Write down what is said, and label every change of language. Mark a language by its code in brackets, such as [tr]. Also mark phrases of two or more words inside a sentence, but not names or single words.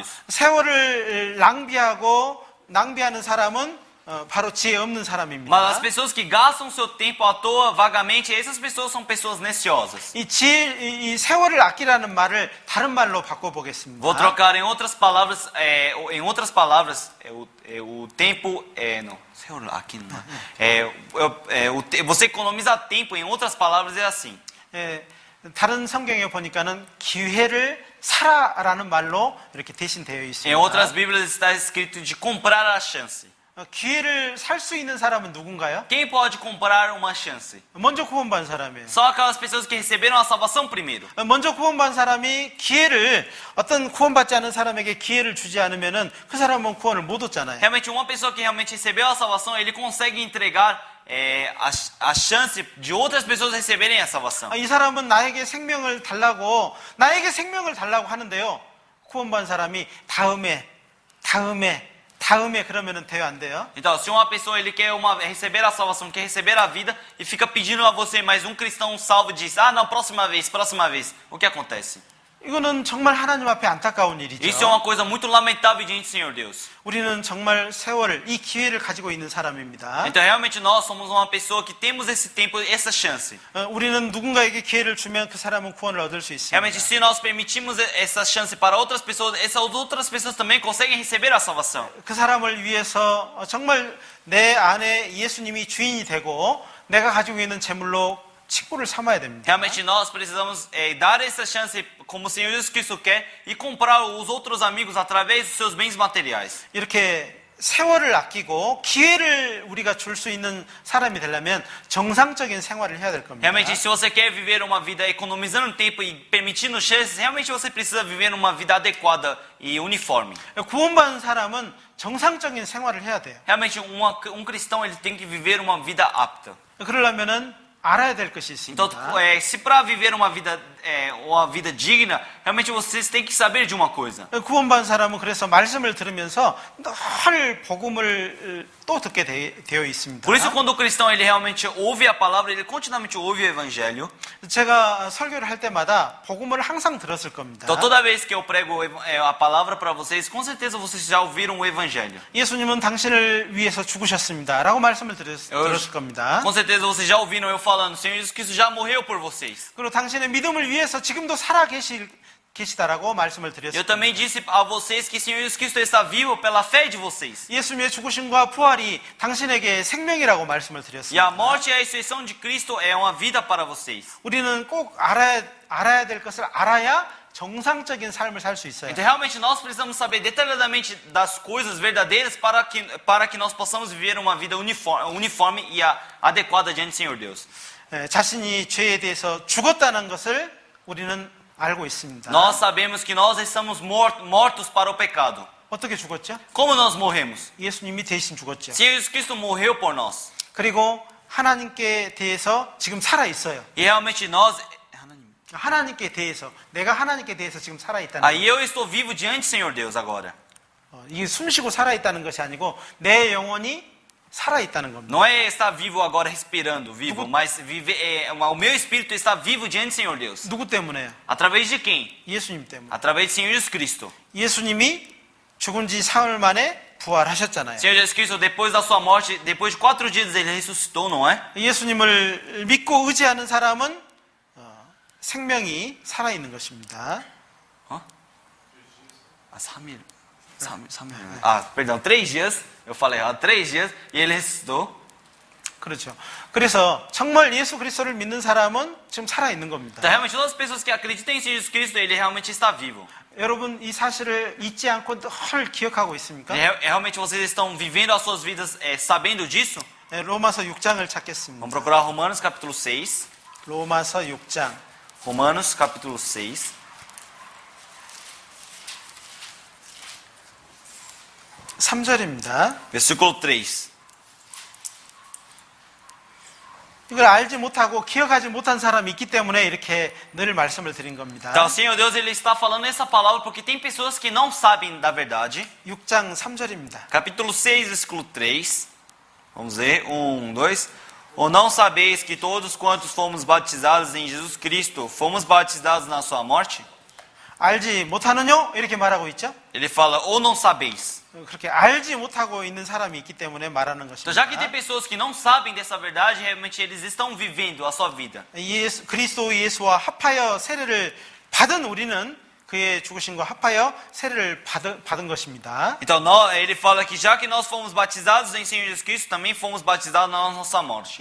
[ko] 세월을 낭비하는 사람은 바로 지혜 없는 [pt] Mas as [ko] 사람입니다. [pt] pessoas que gastam seu tempo à toa, vagamente, essas pessoas são pessoas neciosas. [ko] 이 세월을 아끼라는 말을 다른 말로 바꿔보겠습니다. [pt] Vou trocar em outras palavras, o tempo não. Aqui não. Você economiza tempo, em outras palavras é assim. [ko] 다른 성경에 보니까는 기회를 사라라는 말로 이렇게 대신 되어 [pt] Em [ko] 있습니다. [pt] outras Bíblias está escrito de comprar a chance. [ko] 기회를 살 수 있는 사람은 누군가요? [pt] Quem pode comprar uma chance? [ko] 먼저 구원받은 사람이에요. [pt] Só aquelas pessoas que receberam a salvação primeiro. [ko] 먼저 구원받은 사람이 기회를 어떤 구원받지 않은 사람에게 기회를 주지 않으면은 그 사람은 구원을 못 얻잖아요. [pt] Realmente, uma pessoa que realmente recebeu a salvação, ele consegue entregar a chance de outras pessoas receberem a salvação. [ko] 이 사람은 나에게 생명을 달라고 하는데요. 구원받은 사람이 다음에 그러면은 돼요, 안 돼요? [pt] Então, se uma pessoa ele quer receber a salvação, quer receber a vida e fica pedindo a você, mas um cristão salvo diz: "Ah, não, próxima vez". O que acontece? [ko] 이거는 정말 하나님 앞에 안타까운 일이죠. [pt] Isso é uma coisa muito lamentável diante do Senhor Deus. [ko] 우리는 정말 세월을, 이 기회를 가지고 있는 사람입니다. [pt] Então, realmente nós somos uma pessoa que temos esse tempo, essa chance. [ko] 우리는 누군가에게 기회를 주면 그 사람은 구원을 얻을 수 있습니다. [pt] Realmente, se nós permitimos essa chance para outras pessoas, essas outras pessoas também conseguem receber a salvação. [ko] 그 사람을 위해서 정말 내 안에 예수님이 주인이 되고 내가 가지고 있는 재물로 직분을 삼아야 됩니다. [pt] Realmente nós precisamos dar essa chance como o Senhor Jesus Cristo quer e comprar os outros amigos através dos seus bens materiais. [ko] 이렇게 세월을 아끼고 기회를 우리가 줄 수 있는 사람이 되려면 정상적인 생활을 해야 될 겁니다. [pt] Realmente, se você quer viver uma vida economizando tempo e permitindo chances, realmente você precisa viver uma vida adequada e uniforme. [ko] 구원받은 사람은 정상적인 생활을 해야 돼요. [pt] Realmente, um cristão ele tem que viver uma vida apta. [ko] 그러려면은 알아야 될 것이 있습니다. [pt] Então, se para viver uma vida digna, realmente vocês têm que saber de uma coisa. [ko] 구원받은 사람은 그래서 말씀을 들으면서 늘 복음을 또 듣게 되어 있습니다. [pt] Por isso, quando o cristão ele realmente ouve a palavra, ele continuamente ouve o evangelho. [ko] 제가 설교를 할 때마다 복음을 항상 들었을 겁니다. [pt] Então, toda vez que eu prego a palavra para vocês, com certeza vocês já ouviram o evangelho. [ko] 예수님은 당신을 위해서 죽으셨습니다. 라고 말씀을 들었을 겁니다. [pt] Com certeza vocês já ouviram eu falando, Senhor Jesus Cristo já morreu por vocês. [ko] 그리고 당신의 믿음을 위해서 지금도 살아 계시다라고 말씀을 [pt] Eu [ko] 드렸습니다. [pt] também disse a vocês que Senhor Jesus Cristo está vivo pela fé de vocês. [ko] 예수님의 죽으심과 부활이 당신에게 생명이라고 말씀을 [pt] E a [ko] 드렸습니다. [pt] morte e a ressurreição de Cristo é uma vida para vocês. [ko] 우리는 꼭 알아야 될 것을 알아야 정상적인 삶을 살 수 있어요. [pt] Então, realmente, nós precisamos saber detalhadamente das coisas verdadeiras para que nós possamos viver uma vida uniforme e adequada diante do Senhor Deus. [ko] 자신이 죄에 대해서 죽었다는 것을 우리는 알고 있습니다. [pt] Nós sabemos que nós estamos mortos para o pecado. [ko] 어떻게 죽었죠? [pt] Como nós morremos? [ko] 예수님이 대신 죽었죠. [pt] Senhor Jesus Cristo morreu por nós. [ko] 그리고 하나님께 대해서 지금 살아 있어요. [pt] E realmente nós... [ko] 하나님께 대해서 내가 하나님께 대해서 지금 살아 있다는 [pt] Aí eu estou vivo diante do Senhor Deus agora. [ko] 이게 숨쉬고 살아 있다는 것이 아니고 내 영혼이 살아 있다는 겁니다. [pt] Não é estar vivo agora respirando, vivo, mas o meu espírito está vivo diante do Senhor Deus. [ko] 누구 때문에요? [pt] Através de quem? [ko] 예수님 때문에. [pt] Através do Senhor Jesus Cristo. [ko] 예수님이 죽은 지 사흘 만에 부활하셨잖아요. [pt] Senhor Jesus Cristo, depois da sua morte, depois de 4 dias ele ressuscitou, não é? [ko] 예수님을 믿고 의지하는 사람은 생명이 살아 있는 것입니다. [pt] Hã? Ah, 3 mil. Ah, perdão, 3 dias. Eu falei errado, 3 dias e ele ressuscitou. [ko] 그렇죠. 그래서 정말 예수 그리스도를 믿는 사람은 지금 살아 있는 겁니다. [pt] Então, realmente, todas as pessoas que acreditam em Jesus Cristo, ele realmente está vivo. [ko] 여러분 이 사실을 잊지 않고 늘 기억하고 있습니까? [pt] Realmente vocês estão vivendo as suas vidas sabendo disso? [ko] 로마서 6장을 찾겠습니다. [pt] Vamos procurar Romanos capítulo 6. [ko] 로마서 6장. [pt] Romanos capítulo 6. [ko] 3절입니다. [pt] Versículo 3. [ko] 이걸 알지 못하고 기억하지 못한 사람이 있기 때문에 이렇게 늘 말씀을 드린 겁니다. [pt] Então, o Senhor Deus ele está falando essa palavra porque tem pessoas que não sabem da verdade. [ko] 6장 3절입니다. [pt] Capítulo 6, versículo 3. Vamos ver. 1, 2. Ou não sabeis que todos quantos fomos batizados em Jesus Cristo, fomos batizados na sua morte? [ko] 알지 못하느뇨? 이렇게 말하고 있죠? [pt] Ele fala, ou não sabeis. [ko] 그렇게 알지 못하고 있는 사람이 있기 때문에 말하는 [pt] Então, já que tem [ko] 것입니다. [pt] pessoas que não sabem dessa verdade, realmente eles estão vivendo a sua vida. [ko] 그리스도 예수와 합하여 세례를 받은 우리는 그의 죽으심과 합하여 세례를 받은 것입니다. [pt] Então, ele fala que já que nós fomos batizados em Senhor Jesus Cristo, também fomos batizados na nossa morte.